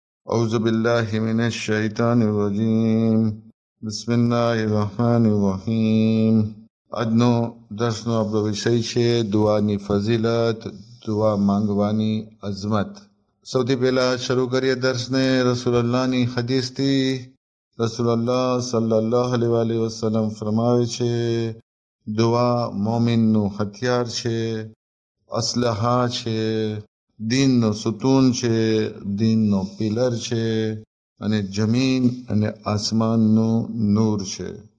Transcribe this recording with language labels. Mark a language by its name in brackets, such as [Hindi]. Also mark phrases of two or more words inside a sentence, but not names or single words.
[Arabic] أعوذ بالله من الشيطان الرجيم بسم الله الرحمن الرحيم [Gujarati] આજનો દર્શનો આપણો વિષય છે દુઆની ફઝીલત, દુઆ માંગવાની અઝમત. સૌથી પહેલા શરૂ કરીએ દર્શને રસૂલુલ્લાહની હદીસથી. રસૂલુલ્લાહ [Arabic] صلى الله عليه وسلم [Gujarati] ફરમાવે છે, દુઆ મોમિનનું હથિયાર છે, અસ્લહા છે, દીનનો સુતૂન છે, દીનનો પિલર છે અને જમીન અને આસમાનનું નૂર છે.